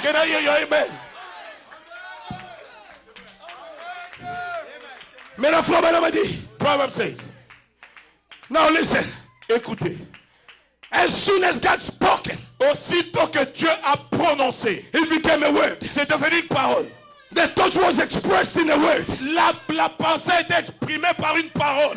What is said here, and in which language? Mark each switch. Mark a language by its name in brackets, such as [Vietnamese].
[English] Can I hear you? Amen. [French] Mais le frère Branham a dit, [English] Proverb says, now listen, [French] écoutez, [English] as soon as God spoken, [French] aussitôt que Dieu a prononcé, [English] it became a word. [French] c'est devenu une parole. [English] The thought was expressed in a word. [French] La pensée est exprimée par une parole.